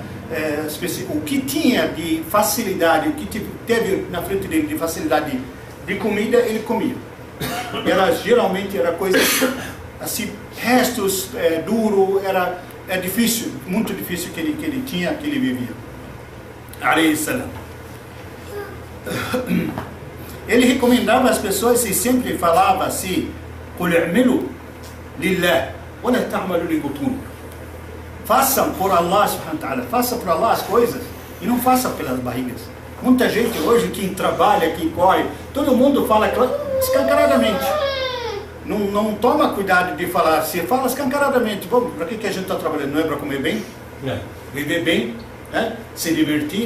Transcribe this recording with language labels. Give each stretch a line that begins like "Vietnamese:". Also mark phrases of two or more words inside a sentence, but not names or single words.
Portuguese: o que tinha de facilidade, o que teve na frente dele de facilidade de comida, ele comia. Geralmente era coisa assim, restos, duro, é difícil, muito difícil que ele tinha, que ele vivia.
Arabic: عليه السلام.
Portuguese: Ele recomendava às pessoas e sempre falava assim:
Arabic: قل اعملوا لله ولا تعملوا لبطونكم.
Portuguese: Façam por Allah
Arabic: سبحانه وتعالى,
Portuguese: faça por Allah as coisas e não faça pelas barrigas. Muita gente hoje que trabalha, que corre, todo mundo fala escancaradamente. Não toma cuidado de falar, se fala escancaradamente. Bom, para que a gente está trabalhando? Não é para comer bem? Viver bem? Se divertir?